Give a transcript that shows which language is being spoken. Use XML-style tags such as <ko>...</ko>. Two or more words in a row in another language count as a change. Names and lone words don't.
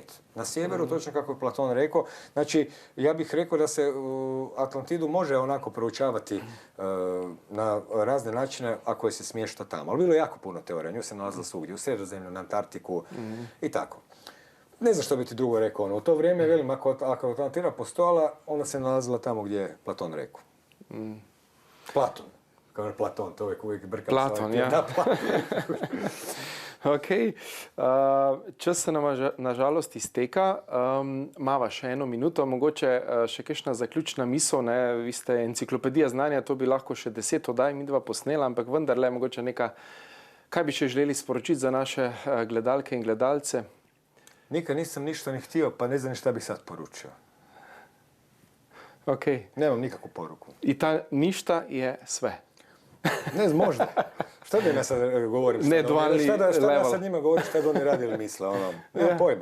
<hr>Na sjeveru, točno kako je Platon rekao. Znači, ja bih rekao da se Atlantidu može onako proučavati na razne načine ako je se smješta tamo. Ali bilo je jako puno teorija, nju se nalazila svugdje, u Sredozemlju, na Antarktiku i tako. Ne znam što bi ti drugo rekao, u to vrijeme, velim, ako Atlantida postojala, ona se nalazila tamo gdje je Platon rekao. Platon. Kao Platon, to uvijek brkam.</hr> <sl>Platon, ja.</sl> <hr>Da, Platon.</hr> <sl>Ok, čas se nam nažalost izteka. Mava še 1 minuto, mogoče še kakšna zaključna misel, ne? Vi ste enciklopedija znanja, to bi lahko še 10 oddaj midva posnela, ampak vendarle mogoče kaj bi še želeli sporočiti za naše gledalke in gledalce?</sl> <hr>Nikad nisam ništa ni htio, pa ne znam šta bih sad poručio. Ok. Nemam nikakvu poruku. I ta ništa je sve. Ne znam, možda. Šta da ja sad govorim? Ne dualni level. Šta da ja sad njima govorim, šta da oni radi ili misle? Nemam pojma.</hr>